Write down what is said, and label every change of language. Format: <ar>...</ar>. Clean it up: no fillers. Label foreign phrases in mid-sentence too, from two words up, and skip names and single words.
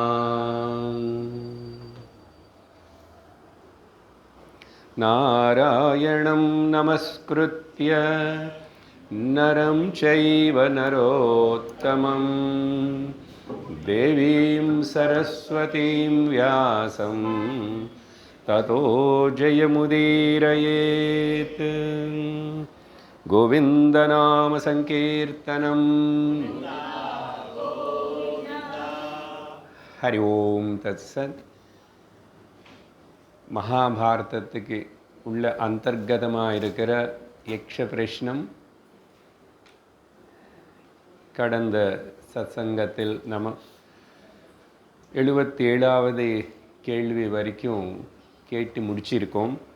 <sa>नारायणं नमस्कृत्य नरं चैव नरोत्तमं देवीं सरस्वतीं व्यासं ततो जयमुदीरयेत्। गोविन्दनाम संकीर्तनं हरि ओम तत्सत्।</sa> <ta>மகாபாரதத்துக்கு உள்ள அந்தர்கதமாக இருக்கிற யக்ஷ பிரஷ்னம் கடந்த சத்சங்கத்தில் நம்ம 77வது கேள்வி வரைக்கும் கேட்டு முடிச்சிருக்கோம்.</ta>